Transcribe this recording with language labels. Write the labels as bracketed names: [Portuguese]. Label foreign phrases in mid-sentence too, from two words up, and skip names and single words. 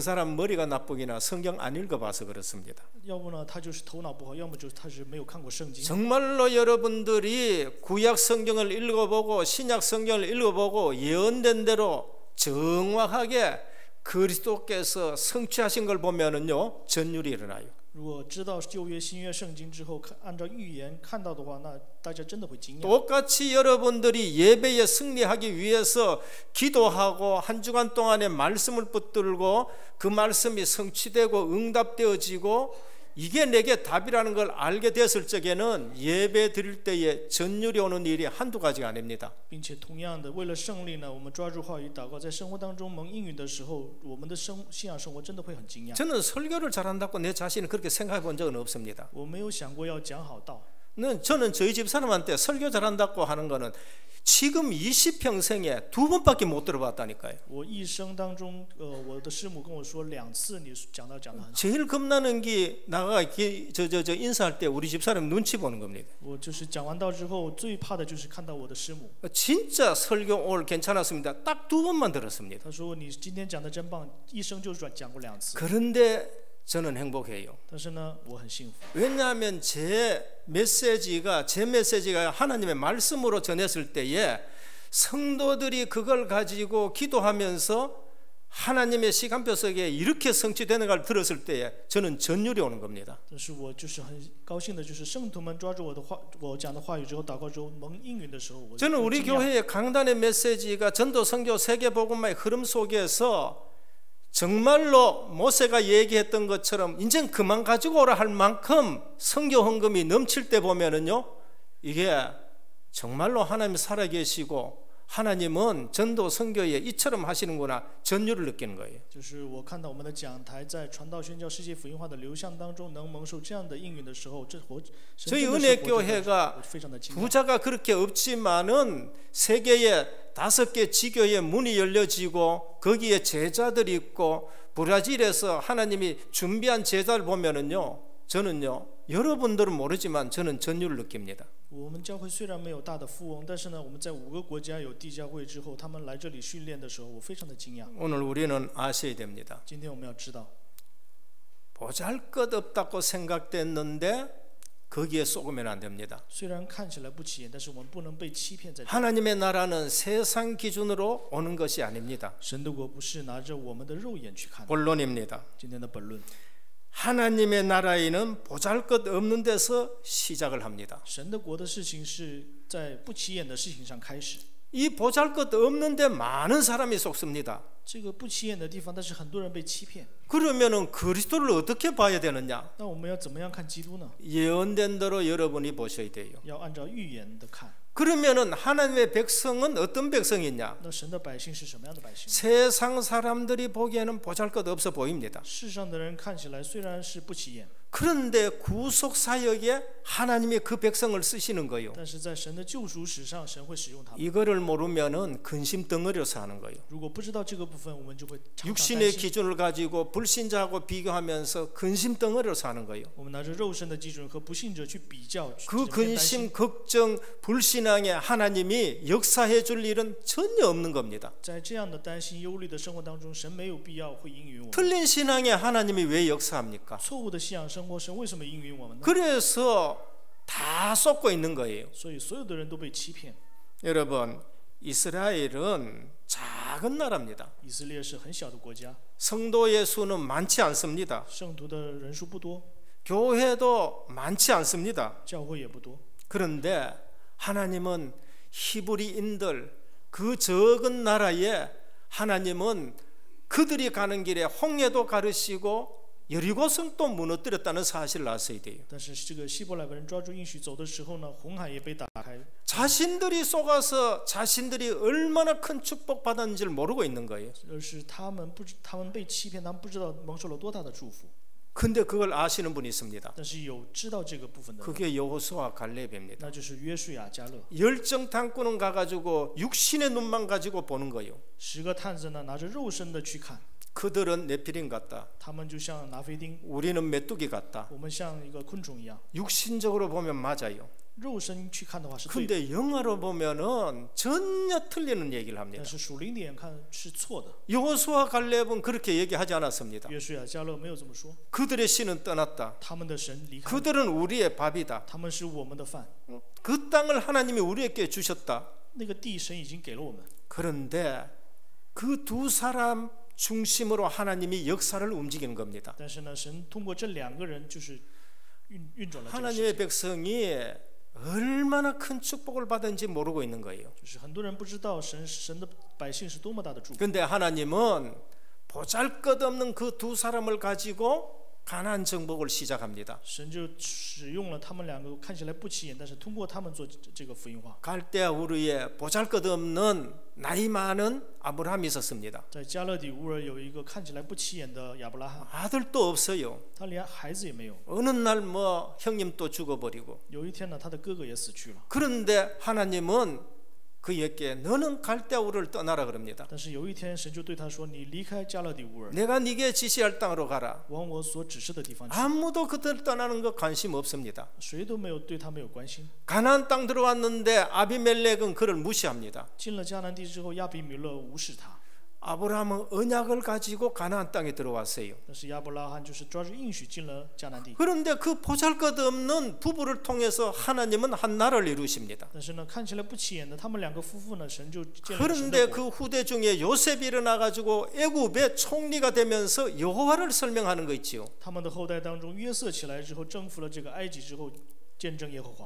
[Korean] 그 사람 머리가 나쁘기나 성경 안 읽어봐서 그렇습니다. [Chinese] 要不呢，他就是头脑不好；要么就是他是没有看过圣经。 [Korean] 정말로 여러분들이 구약 성경을 읽어보고 신약 성경을 읽어보고 예언된 대로 정확하게 그리스도께서 성취하신 걸 보면은요 전율이 일어나요. [Chinese] 如果知道旧约、新约圣经之后，按照预言看到的话，那大家真的会惊讶。 [Korean] 똑같이 여러분들이 예배에 승리하기 위해서 기도하고 한 주간 동안에 말씀을 붙들고 그 말씀이 성취되고 응답되어지고 이게 내게 답이라는 걸 알게 됐을 적에는 예배 드릴 때에 전율이 오는 일이 한두 가지가 아닙니다. [Chinese] 并且同样的，为了胜利呢，我们抓住话语祷告，在生活当中蒙应允的时候，我们的信仰生活真的会很惊讶。 [Korean] 저는 설교를 잘한다고 내 자신을 그렇게 생각해 본 적은 없습니다. [Chinese] 我没有想过要讲好道。 [Korean] 저는 저희 집 사람한테 설교 잘한다고 하는 거는 지금 20평생에 2번밖에 못 들어봤다니까요. [Chinese] 我一生当中，我的师母跟我说2次，你讲得很。 [Korean] 제일 겁나는 게 나가 인사할 때 우리 집 사람 눈치 보는 겁니다. [Chinese] 我就是讲完道之后，最怕的就是看到我的师母。 [Korean] 진짜 설교 오늘 괜찮았습니다. 딱 2번만 들었습니다. [Chinese] 她说你今天讲的真棒，一生就讲过2次。 [Korean] 그런데 저는 행복해요. [Chinese] 但是呢，我很幸福， [Korean] 왜냐하면 제 메시지가 하나님의 말씀으로 전했을 때에 성도들이 그걸 가지고 기도하면서 하나님의 시간표 속에 이렇게 성취되는 걸 들었을 때에 저는 전율이 오는 겁니다. [Chinese] 但是我就是很高兴的，就是圣徒们抓住我讲的话语之后，祷告之后蒙应允的时候，我 [Korean] 저는 우리 [Chinese] 惊讶。 [Korean] 교회의 강단의 메시지가 전도 선교 세계복음화의 흐름 속에서 정말로 모세가 얘기했던 것처럼 인생 그만 가지고 오라 할 만큼 선교 헌금이 넘칠 때 보면은요 이게 정말로 하나님 살아계시고 하나님은 전도 선교에 이처럼 하시는구나 전율을 느끼는 거예요. [Chinese] 就是我看到我们的讲台在传道宣教世界福音化的流向当中能蒙受这样的应允的时候， [Korean] 저희 은혜교회가 부자가 그렇게 없지만은 세계에 5개 지교의 문이 열려지고 거기에 제자들이 있고 브라질에서 하나님이 준비한 제자를 보면은요 저는요 여러분들은 모르지만 저는 전율을 느낍니다. [Chinese] 我们教会虽然没有大的富翁，但是呢，我们在5个国家有地教会之后，他们来这里训练的时候，我非常的惊讶。 [Korean] 오늘 우리는 아셔야 됩니다. [Chinese] 今天我们要知道， [Korean] 보잘것없다고 생각됐는데 거기에 속으면 안 됩니다. [Chinese] 虽然看起来不起眼，但是我们不能被欺骗在这里。 [Korean] 하나님의 나라는 세상 기준으로 오는 것이 아닙니다. [Chinese] 神的国不是拿着我们的肉眼去看的。 [Korean] 본론입니다. [Chinese] 今天的本论， [Korean] 하나님의 나라에는 보잘것없는 데서 시작을 합니다. [Chinese] 神的国的事情是在不起眼的事情上开始。 [Korean] 이 보잘것없는 데 많은 사람이 속습니다. [Chinese] 这个不起眼的地方，但是很多人被欺骗。 [Korean] 그러면은 그리스도를 어떻게 봐야 되느냐? [Chinese] 那我们要怎么样看基督呢？ [Korean] 예언된 대로 여러분이 보셔야 돼요. [Chinese] 要按照预言的看。 [Korean] 그러면은 하나님의 백성은 어떤 백성이냐? [Chinese] 那神的百姓是什么样的百姓？ [Korean] 세상 사람들이 보기에는 보잘것없어 보입니다. [Chinese] 世上的人看起来虽然是不起眼， [Korean] 그런데 구속 사역에 하나님이 그 백성을 쓰시는 거예요. [Chinese] 但是在神的救赎史上，神会使用他们。 [Korean] 이거를 모르면은 근심 덩어리로서 하는 거예요. [Chinese] 如果不知道这个部分，我们就会常常担 [Korean] 육신의 [Chinese] 心。 [Korean] 기준을 가지고 불신자하고 비교하면서 근심 덩어리로서 하는 거예요. [Chinese] 我们拿着肉身的基准和不信者去比较， [Korean] 그 [Chinese] 去担心 [Korean] 근심, 걱정, 불신앙에 하나님이 역사해 줄 일은 전혀 없는 겁니다. [Chinese] 在这样的担心、忧虑的生活当中，神没有必要会应允我们。 [Korean] 틀린 신앙에 하나님이 왜 역사합니까? [Chinese] 错误的信仰生活，神为什么应允我们呢？ [Korean] 그래서 다 쏟고 있는 거예요. [Chinese] 所以所有的人都被欺骗。 [Korean] 여러분, 이스라엘은 작은 나라입니다. [Chinese] 以色列是很小的国家， [Korean] 성도의 수는 많지 않습니다. [Chinese] 圣徒的人数不多， [Korean] 교회도 많지 않습니다. [Chinese] 教会也不多。 [Korean] 그런데 하나님은 히브리인들 그 적은 나라에 하나님은 그들이 가는 길에 홍해도 가르시고 여리고성도 무너뜨렸다는 사실을 아셔야 돼요. [Chinese] 但是这个希伯来人抓住应许走的时候呢，红海也被打开， [Korean] 자신들이 속아서 자신들이 얼마나 큰 축복 받았는지를 모르고 있는 거예요. [Chinese] 而是他们被欺骗，他们不知道蒙受了多大的祝福。 [Korean] 근데 그걸 아시는 분이 있습니다. [Chinese] 但是有知道这个部分的人， [Korean] 그게 여호수아 갈렙입니다. [Chinese] 那就是约书亚、迦勒。 [Korean] 열정 탐구는 가가지고 육신의 눈만 가지고 보는 거예요. [Chinese] 10 个探子呢，拿着肉身的去看， [Korean] 그들은 네피림 같다. [Chinese] 他们就像拿菲丁， [Korean] 우리는 메뚜기 같다. [Chinese] 我们像一个昆虫一样。 [Korean] 육신적으로 보면 맞아요. [Chinese] 肉身去看的话是对的， [Korean] 근데 영화로 보면은 전혀 틀리는 얘기를 합니다. [Chinese] 但是属灵的眼看是错的。 [Korean] 여호수아 갈렙은 그렇게 얘기하지 않았습니다. [Chinese] 约书亚、迦勒没有这么说， [Korean] 그들의 신은 떠났다. [Chinese] 他们的神离开， [Korean] 그들은 우리의 밥이다. [Chinese] 他们是我们的饭， [Korean] 그 땅을 하나님이 우리에게 주셨다. [Chinese] 那个地神已经给了我们。 [Korean] 그런데 그 두 사람 중심으로 하나님이 역사를 움직이는 겁니다. [Chinese] 但是呢，神通过这2个人就是运转了这个事 [Korean] 하나님의 [Chinese] 情， [Korean] 백성이 얼마나 큰 축복을 받은지 모르고 있는 거예요. [Chinese] 就是很多人不知道神的百姓是多么大的祝福。 [Korean] 근데 하나님은 보잘것없는 그 두 사람을 가지고 가나안 정복을 시작합니다. [Chinese] 神就使用了他们2个看起来不起眼，但是通过他们做这个福音化。 [Korean] 갈대아 우르에 보잘것없는 나이 많은 아브라함이 있었습니다. [Chinese] 在加勒底乌尔有一个看起来不起眼的亚伯拉罕， [Korean] 아들도 없어요. [Chinese] 他连孩子也没有。 [Korean] 어느 날 뭐 형님 또 죽어버리고. [Chinese] 有一天呢，他的哥哥也死去了。 [Korean] 그런데 하나님은 그에게 너는 갈대아 우르를 떠나라 그럽니다. [Chinese] 但是有一天，神就对他说：“你离开加勒底乌尔， [Korean] 내가 네게 지시할 땅으로 가라. [Chinese] 往我所指示的地方去。 [Korean] 아무도 그들 떠나는 거 관심 없습니다. [Chinese] 谁都没有对他没有关心。 [Korean] 가나안 땅 들어왔는데 아비멜렉은 그를 무시합니다. [Chinese] 进了迦南地之后，亚比米勒无视他， [Korean] 아브라함은 언약을 가지고 가나안 땅에 들어왔어요. [Chinese] 但是亚伯拉罕就是抓住应许进了迦南地。 [Korean] 그런데 그 보잘것없는 부부를 통해서 하나님은 한 나라를 이루십니다. [Chinese] 但是呢，看起来不起眼的他们2个夫妇呢，神就建立了神 [Korean] 그런데 [Chinese] 的国。 [Korean] 그 후대 중에 요셉이 일어나 가지고 애굽의 총리가 되면서 여호와를 설명하는 거 있지요. [Chinese] 他们的后代当中，约瑟起来之后，征服了这个埃及之后，见证耶和华。